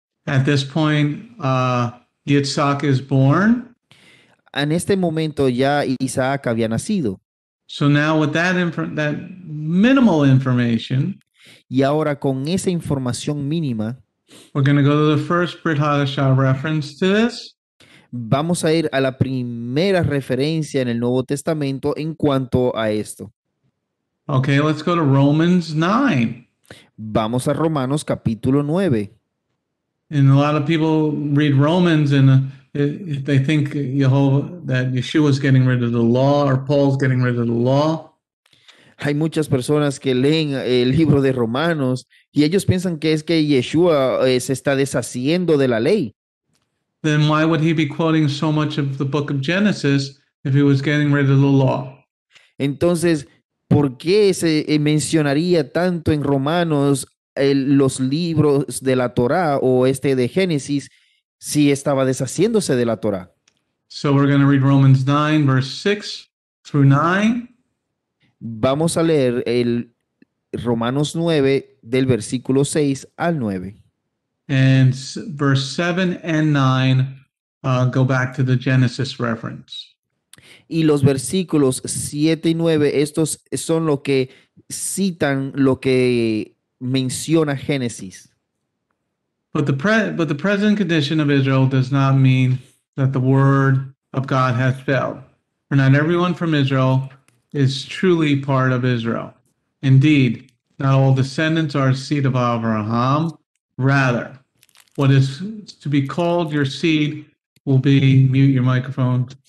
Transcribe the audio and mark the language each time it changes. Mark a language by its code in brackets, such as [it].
[en] At this point, Yitzhak is born. [es] En este momento ya Isaac había nacido. [en] So now with that minimal information, [es] y ahora con esa información mínima, [en] we're going to go to the first Brit Hadashah reference to this. [es] Vamos a ir a la primera referencia en el Nuevo Testamento en cuanto a esto. [en] Okay, let's go to Romans 9. [es] Vamos a Romanos capítulo 9. [en] And a lot of people read Romans and they think that Yeshua is getting rid of the law or Paul's getting rid of the law. [es] Hay muchas personas que leen el libro de Romanos y ellos piensan que es que Yeshua se está deshaciendo de la ley. [en] Then why would he be quoting so much of the book of Genesis if he was getting rid of the law? [es] Entonces, ¿por qué se mencionaría tanto en Romanos los libros de la Torá o este de Génesis si estaba deshaciéndose de la Torá? [en] So we're going to read Romans 9, verse 6 through 9. [es] Vamos a leer el Romanos 9 del versículo 6 al 9. [en] And verse 7 and 9 go back to the Genesis reference. [es] Y los versículos 7 y 9, estos son lo que citan lo que menciona Génesis. [en] But the present condition of Israel does not mean that the word of God has failed. For not everyone from Israel is truly part of Israel. Indeed, not all descendants are a seed of Abraham. Rather, what is to be called your seed will be, mute your microphone.